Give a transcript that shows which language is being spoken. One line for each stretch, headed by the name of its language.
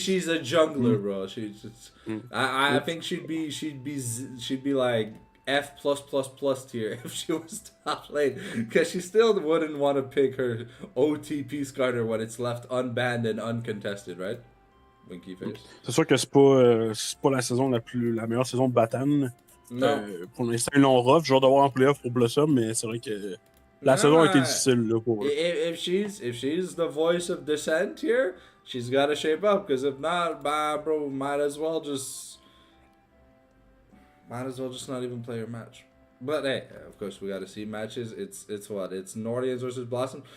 English: she's a jungler, bro. I think she'd be like F+++ tier if she was top lane, because she still wouldn't want to pick her OTP starter when it's left unbanned and uncontested, right? Winky face.
French: C'est sûr que c'est pas la saison la meilleure saison de Batan. Pour l'instant, ils l'ont rough. Genre d'avoir en playoff pour Blossom, mais c'est vrai que la saison a été difficile là, pour eux.
English: If she's the voice of dissent here, she's got to shape up, because if not, bro, might as well just not even play your match. But hey, of course we got to see matches. It's Nordians versus Blossom.